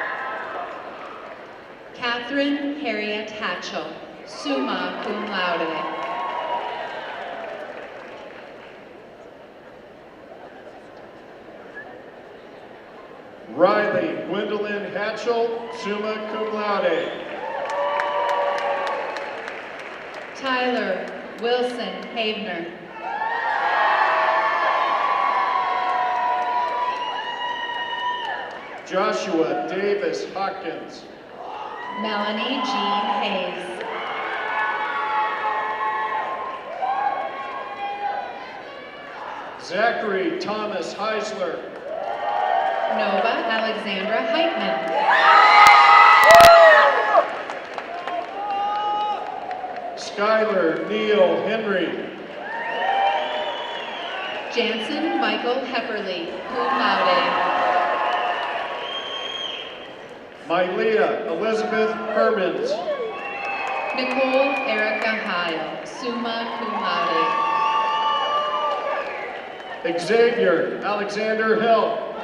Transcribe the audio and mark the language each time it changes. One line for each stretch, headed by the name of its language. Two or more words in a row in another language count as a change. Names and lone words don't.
English: Catherine Harriet Hatchell,
Latin: summa cum laude.
English: Riley Gwendolyn Hatchell,
Latin: summa cum laude.
English: Tyler Wilson Havener. Joshua Davis Hopkins. Melanie Jean Hayes. Zachary Thomas Heisler. Nova Alexandra Heitman. Skylar Neil Henry. Jansen Michael Hepperly,
Latin: cum laude.
English: Mylea Elizabeth Hermans. Nicole Erica Heil,
Latin: summa cum laude.
English: Xavier Alexander Hill.